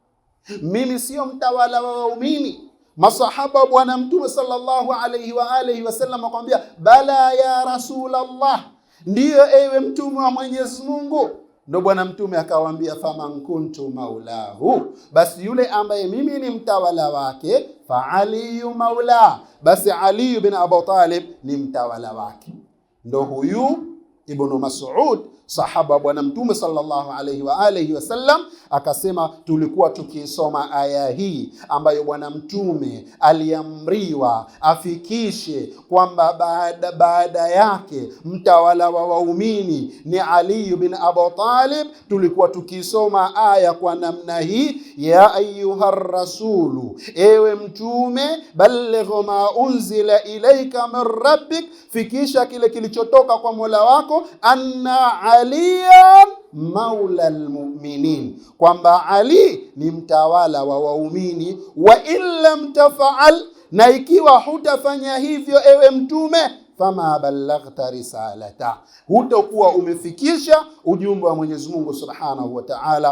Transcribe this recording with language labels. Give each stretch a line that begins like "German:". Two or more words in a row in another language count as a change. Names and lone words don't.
Swahili: Mimi sio mtawala wa waumini? Masahaba wa Bwana Mtume
Arabic: صلى الله عليه وسلم
Swahili: akamwambia,
Arabic: بلى يا رسول الله,
Swahili: ndiyo ewe mtume wa Mwenyezi Mungu. Ndio Bwana Mtume akawaambia,
Arabic: فمن كنت مولاه,
Swahili: basi yule ambaye mimi ni mtawala wake,
Arabic: فعلي مولى,
Swahili: basi Ali bin Abi Talib ni mtawala wake. Ndio huyu Ibn Mas'ud, sahaba Bwana Mtume
Arabic: صلى الله عليه وسلم,
Swahili: akasema tulikuwa tukisoma aya hii ambayo Bwana Mtume aliamriwa afikishe kwamba baada yake mtawala wa waumini ni Ali bin Abi Talib. Tulikuwa tukisoma aya kwa namna hii,
Arabic: يا أيها الرسول,
Swahili: ewe mtume,
Arabic: بلغ ما أنزل إليك من ربك,
Swahili: fikisha kile kilichotoka kwa Mola wako,
Arabic: أن عليا مولى المؤمنين,
Swahili: kwamba Ali ni mtawala wa waumini.
Arabic: وإن لم تفعل,
Swahili: na ikiwa hutafanya hivyo ewe mtume,
Arabic: فما بلغت رسالته,
Swahili: hutakuwa umefikisha ujumbe wa Mwenyezi Mungu
Arabic: سبحانه وتعالى.